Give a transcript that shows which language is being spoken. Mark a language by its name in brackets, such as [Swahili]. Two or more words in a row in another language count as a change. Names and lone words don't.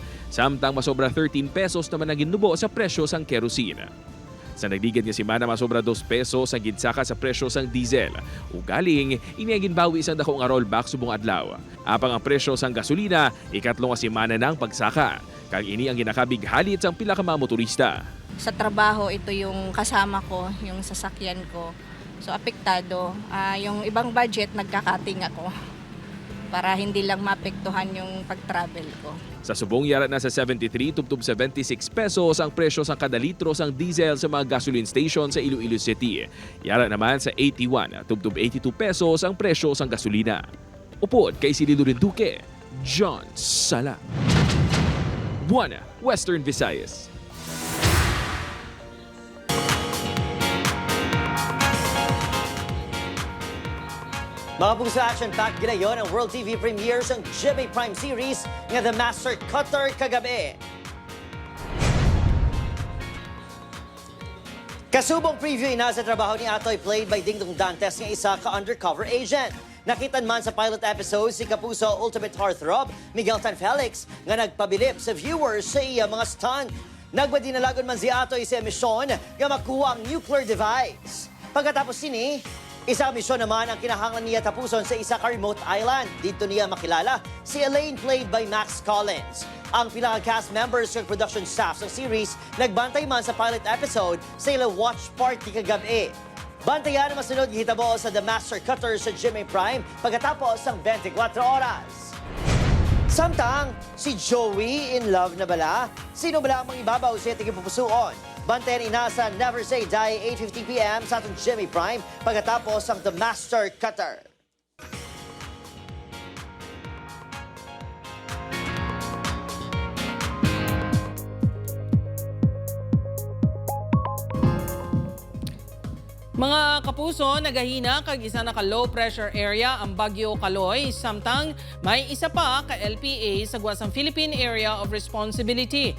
[Hiligaynon] Samtang masobra 13 pesos naman ang ginubo sa presyo sang kerosene. Sa nagligad nga semana masobra 2 pesos ang ginsaka sa presyo sang diesel. Ugaling, ini ang ginbawi isang dako nga rollback subong adlaw. Apang ang presyo sang gasolina, ikatlong nga semana na ang pagsaka. Kag ini ang ginakabig halit sang pila ka mga motorista. [Filipino] Sa trabaho, ito yung kasama ko, yung sasakyan ko. So, apektado. Yung ibang budget, nagkakating ako para hindi lang maapektuhan yung pag-travel ko. [Hiligaynon] Sa subong yara na sa 73 tubtub 76 pesos ang presyo sa kada litro sang diesel sa mga gasoline station sa Iloilo City. Yara naman sa 81 tubtub 82 pesos ang presyo sang gasolina. Upod kay Silido Duque, John Sala. 1 Western Visayas. Mga puso, action-packed gilayon ang World TV premieres ang GMA Prime series nga The Master Cutter kagabi. Kasubong preview ina sa trabaho ni Atoy [English] played by [Hiligaynon] Dingdong Dantes nga isa ka undercover agent. Nakitan man sa pilot episode si Kapuso Ultimate Heartthrob Miguel Tan Felix nga nagpabilip sa viewers sa iya mga stunt. Nagmadinalagon man si Atoy sa emisyon nga makuha ang nuclear device. Pagkatapos sini, isa misyon naman ang kinahanglan niya tapuson sa isa ka remote island. [Filipino] Dito niya makilala si Elaine [English] played by [Filipino] Max Collins. [Hiligaynon] Ang pinaka-cast members ng production staff ng series nagbantay man sa pilot episode sa ilang watch party kagabi. Bantayan ang masunod gihitabo sa The Master Cutter sa GMA Prime pagkatapos ng 24 oras. Samtang, si Joey in love na bala? Sino bala ang mga ibabaw sa itiging pupusuon? Bantayan ina sa Never Say Die 8:50 p.m. sa atong GMA Prime pagkatapos ng The Master Cutter. Mga kapuso, nagahina kag isa na ka [English] low pressure area [Hiligaynon] ang Bagyo Kaloy, samtang may isa pa ka LPA sa Guasang Philippine Area of Responsibility.